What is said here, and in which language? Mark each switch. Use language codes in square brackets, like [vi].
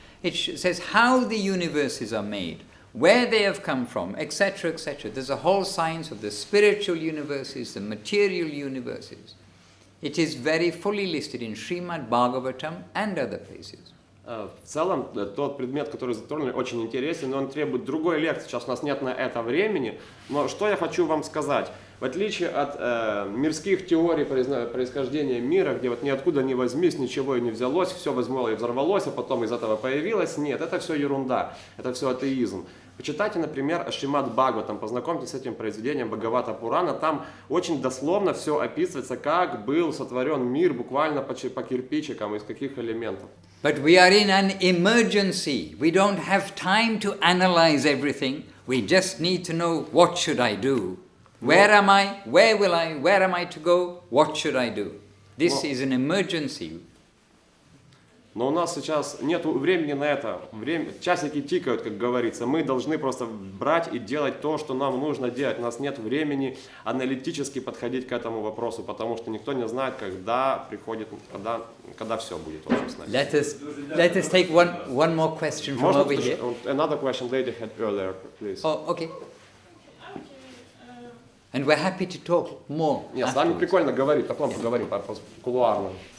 [en] It says how the universes are made, where they have come from, etc., etc. There's a whole science of the spiritual universes, the material universes. It is very fully listed in Srimad Bhagavatam and other places. [ru] В целом, тот предмет, который затронули, очень интересен, но он требует другой лекции. Сейчас у нас нет на это времени. Но что я хочу вам сказать? В отличие от мирских теорий происхождения мира, где вот ниоткуда не возьмись, ничего и не взялось, все возьмало и взорвалось, а потом из этого появилось, нет, это все ерунда, это все атеизм. Почитайте, например, Шримад Бхагаватам, познакомьтесь с этим произведением Бхагавата Пурана, там очень дословно все описывается, как был сотворен мир буквально по кирпичикам, из каких элементов. [en] But we are in an emergency. We don't have time to analyze everything. We just need to know what should I do. Where am I? Where will I? Where am I to go? What should I do? This is an emergency. [ru] Но у нас сейчас нет времени на это. Часики тикают, как говорится. Мы должны просто брать и делать то, что нам нужно делать. У нас нет времени аналитически подходить к этому вопросу, потому что никто не знает, когда приходит, когда все будет. [en] Let us take one more question from over here. Another question lady had earlier, please. Oh, okay. And we're happy to talk more. [ru] Нет, с вами прикольно говорить, потом поговорим кулуарно.